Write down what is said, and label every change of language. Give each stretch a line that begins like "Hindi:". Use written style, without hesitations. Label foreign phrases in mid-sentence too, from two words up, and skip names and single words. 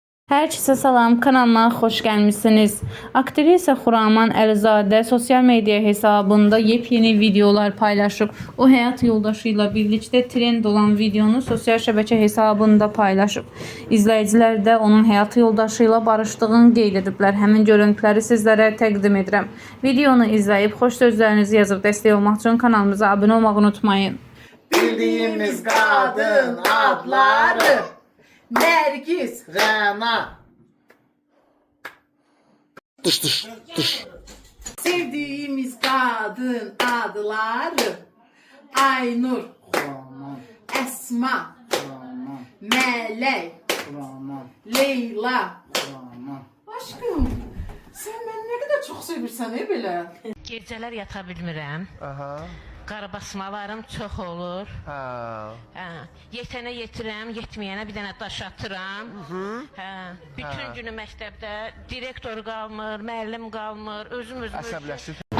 Turkish: Herkese salam, kanalıma hoş gelmişsiniz.
Azerbaijani: Aktrisa Xuraman Əlizadə sosyal medya hesabında yepyeni videolar paylaşıb. O həyat yoldaşıyla birlikte trend olan videonu sosyal şəbəkə hesabında paylaşıb. İzləyicilər də onun həyat yoldaşıyla barışdığını qeyd ediblər. Həmin görüntüləri sizlərə təqdim edirəm. Videonu izləyib xoş sözlərinizi yazıb dəstək olmaq üçün kanalımıza abunə olmağı unutmayın.
Turkish: Bildiğimiz kadın adları Nergis, Rana. Dış. Sevdiğimiz kadın adları Aynur, Esma, Melek, Leyla. Aşkım, sen beni ne kadar çok sevirsen böyle.
Azerbaijani: Gecələr yata bilmirəm. Aha. Qarabasmalarım çox olur. Ha. Yetənə yetirəm, yetməyənə bir dənə daş atıram. Bütün günü məktəbdə direktor qalmır, müəllim qalmır, özüm Əsəbləşir.